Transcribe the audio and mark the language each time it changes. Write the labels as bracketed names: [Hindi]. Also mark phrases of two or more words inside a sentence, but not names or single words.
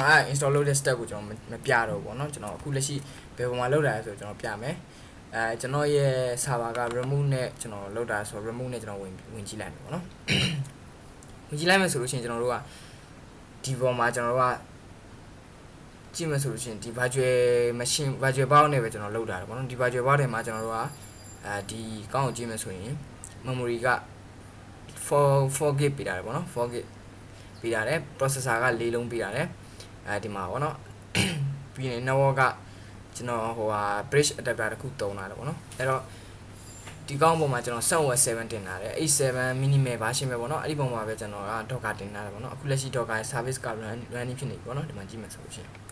[Burmese] တော်install လုပ်တဲ့ step ကိုကျွန်တော်မပြတော့ဘူးပေါ့နော်ကျွန်တော်အခုလက်ရှိဘယ်ပုံမှာလုပ်တာလဲဆိုတော့ကျွန်တော်ပြမယ်ကျွန်တော်ရဲ့ server က remove နဲ့ကျွန်တော်လုပ်တာဆို remove နဲ့ကျွန်တော်ဝင်ကြည့်လိုက်မယ်ပေါ့နော်ဝင်ကြည့်လိုက်မယ်ဆိုလို့ရှိရင်ကျွန်တော်တို့ကဒီပေါ်မှာကျွန်တော်တို့ကကြည့်မယ်ဆိုလို့ရှိရင်ဒီ [English] virtual machine virtual box [Burmese] နဲ့ပဲကျွန်တော်လုပ်တာပေါ့နော်ဒီ [English] virtual box [Burmese] ထဲမှာကျွန်တော်တို့ကဒီကောင်းကိုကြည့်မယ်ဆိုရင် memory က 4GB ပေးတာတယ်ပေါ့နော် 4GB ပေးတာတယ် processor က4လုံးပေးတာတယ်ဒီမှာပေါ့နော်ပြီးရင် network ကကျွန်တော်ဟိုဟာ [English] bridge adapter [Burmese] တခုတုံးလာတယ်ပေါ့နော်အဲ့တော့ဒီကောင်းပုံမှာကျွန်တော် Sunweb 7တင်လာတယ်87 [English] minimal version [Burmese] ပဲပေါ့နော်အဲ့ဒီပုံမှာပဲကျွန်တော်က docker တင်လာတယ်ပေါ့နော်အခုလက်ရှိ [English] docker service [Burmese] က running ဖြစ်နေပြီပေါ့နော်ဒီမှာကြည့်မယ်ဆိုလို့ရှိရင်